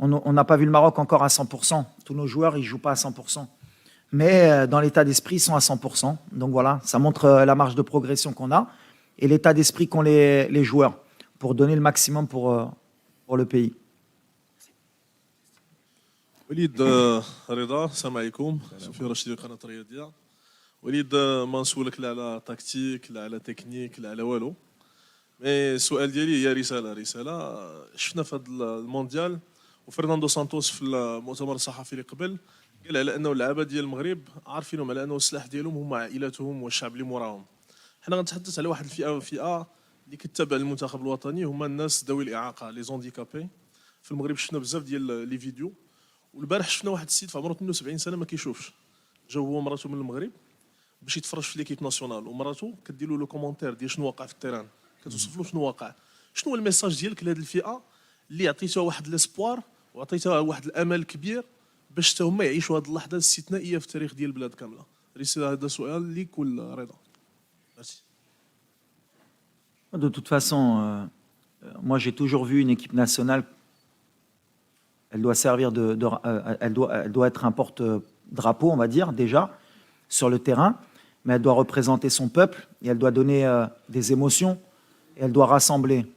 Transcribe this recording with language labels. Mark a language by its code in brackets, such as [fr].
[fr] on n'a pas vu le Maroc encore à 100%. Tous nos joueurs, ils jouent pas à 100%. Mais dans l'état d'esprit, ils sont à 100%. Donc voilà, ça montre la marge de progression qu'on a et l'état d'esprit qu'ont les joueurs pour donner le maximum pour le pays. [ar] وليد رضا السلام عليكم سفير رشيد قناة الرياضية وليد ما نسولك لا على تكتيك لا على تكنيك لا على والو مي السؤال ديالي هي رسالة شفنا في هذا المونديال وفرناندو سانتوس في المؤتمر الصحفي اللي قبل قال على انه اللعابه ديال المغرب عارفينهم على انه السلاح ديالهم هما عائلاتهم والشعب اللي موراهم حنا غنتحدث على واحد الفئه اللي كتتابع المنتخب الوطني هما الناس ذوي الاعاقه لي زونديكابي في المغرب شفنا بزاف ديال لي فيديو والبارح شفنا واحد السيد في عمره 72 سنه ما كيشوفش جا هو ومراته من المغرب باش يتفرج في ليكيب ناسيونال ومراته كدير له لو كومونتير ديال شنو واقع في التيران كتوصف له شنو واقع شنو هو الميساج ديالك لهذه الفئه اللي عطيتها واحد ليسبوار وعطيتها واحد الامل كبير باش حتى هما يعيشوا هذه اللحظه الاستثنائيه في التاريخ ديال البلاد كامله رساله هذا سؤال ليك ولا رضا ميرسي [fr] De toute façon, moi j'ai toujours vu une équipe nationale, elle doit servir elle doit être un porte-drapeau, on va dire, déjà, sur le terrain, mais elle doit représenter son peuple et elle doit donner des émotions et elle doit rassembler.